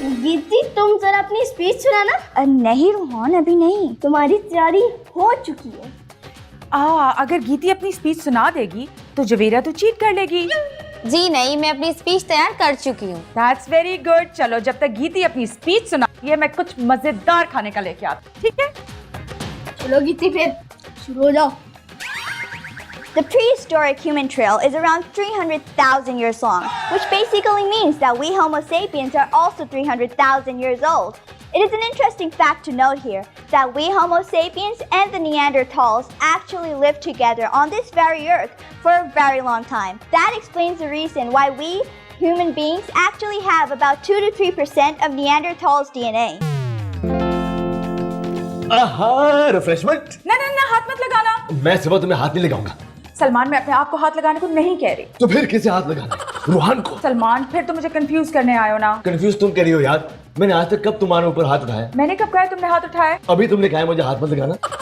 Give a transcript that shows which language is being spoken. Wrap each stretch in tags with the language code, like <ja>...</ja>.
<hi>गीती तुम जरा अपनी स्पीच सुनाना। नहीं रोहन अभी नहीं, तुम्हारी तैयारी हो चुकी है। अगर गीती अपनी स्पीच सुना देगी तो जवेरिया तो चीट कर लेगी। जी नहीं, मैं अपनी स्पीच तैयार कर चुकी हूँ।</hi> <en>That's very good.</en> <hi>चलो जब तक गीती अपनी स्पीच सुनाती है मैं कुछ मजेदार खाने का लेके आती हूँ, ठीक है? चलो गीती फिर शुरू हो जाओ।</hi> <en>The prehistoric human trail is around 300,000 years long, which basically means that we Homo sapiens are also 300,000 years old. It is an interesting fact to note here that we Homo sapiens and the Neanderthals actually lived together on this very earth for a very long time. That explains the reason why we human beings actually have about 2 to 3% of Neanderthals' DNA. Refreshment.</en> <hi>ना ना ना, हाथ मत लगाना। मैं सुबह तुम्हें हाथ नहीं लगाऊंगा। सलमान, मैं अपने आप को हाथ लगाने को नहीं कह रही। तो फिर किसे हाथ लगाना है? रूहान को। सलमान, फिर तो मुझे कंफ्यूज करने आए हो ना। कंफ्यूज तुम कह रही हो यार। मैंने आज तक कब तुम्हारे ऊपर हाथ उठाया? मैंने कब कहा तुमने हाथ उठाया? अभी तुमने कहा है मुझे हाथ मत लगाना।</hi>